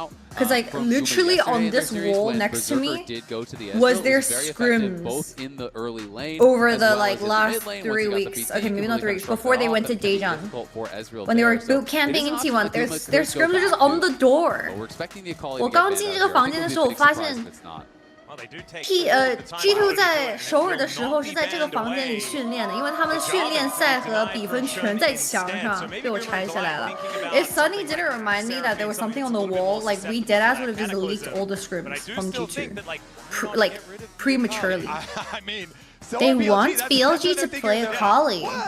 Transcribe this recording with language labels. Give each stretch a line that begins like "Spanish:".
English: Because like literally on this wall next to me was their scrims over the like last 3 weeks. Okay, maybe not 3 weeks before they went to Daejeon. When they were boot camping in T1, their scrims are just on the door.
Chinese: 我刚进这个房间的时候，我发现 G2 在首尔的时候是在这个房间里训练的，因为他们训练赛和比分全在墙上，被我拆下来了。
English: If Sunny didn't remind me that there was something on the wall, like we deadass would have just leaked all the scrims from G2, like prematurely. They want BLG to play Akali.